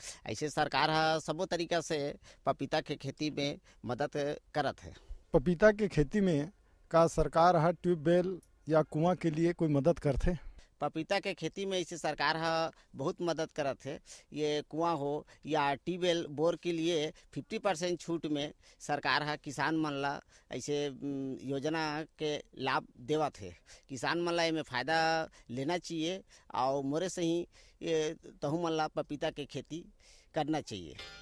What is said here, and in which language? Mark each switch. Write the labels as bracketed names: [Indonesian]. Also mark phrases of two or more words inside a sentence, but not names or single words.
[Chhattisgarhi] ऐसे सरकार है सबो तरीका से पपीता के खेती में मदद करत है। पपीता के खेती में का सरकार है ट्यूबवेल या कुआं के लिए कोई मदद करते? पपीता के खेती में इसे सरकार है बहुत मदद करत है। ये कुआं हो या ट्यूबवेल बोर के लिए 50% छूट में सरकार है किसान मन ला ऐसे योजना के लाभ देवत है। किसान मन ला इमें फ़ायदा लेना चाहिए और मोरे से ही ये तहु मन ला पपीता के खेती करना चाहिए।